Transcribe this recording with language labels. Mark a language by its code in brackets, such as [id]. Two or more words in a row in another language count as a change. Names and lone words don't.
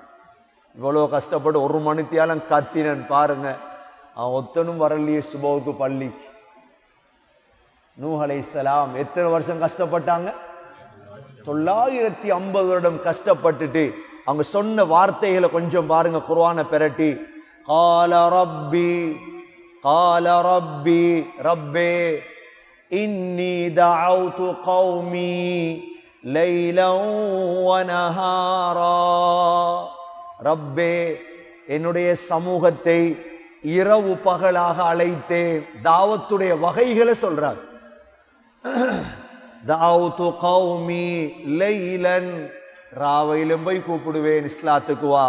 [ta] இவ்வளவு கஷ்டப்பட்டு 1 மணித்தியாலம் கத்தினன் பாருங்க, அவன் ஒத்தனும் வரலையே சுபவுக்கு பள்ளிக்கு. நூஹ் அலைஹிஸ்ஸலாம் எத்தனை வருஷம் கஷ்டப்பட்டாங்க? 950 வருடம் கஷ்டப்பட்டுட்டு அவங்க சொன்ன வார்த்தைகளை கொஞ்சம் பாருங்க, குர்ஆனை பெரட்டி. [ar] قال ربي ربي إني دعوت قومي ليلا ونهارا. [ta] ரப்பே, என்னுடைய சமூகத்தை இரவு பகலாக அழைத்தேன். தாவத்துடைய வகைகளை சொல்றார். [ar] دعوت قومي ليلا, [ta] ராவையிலும் போய் கூப்பிடுவேன் இஸ்லாத்துக்கு வா.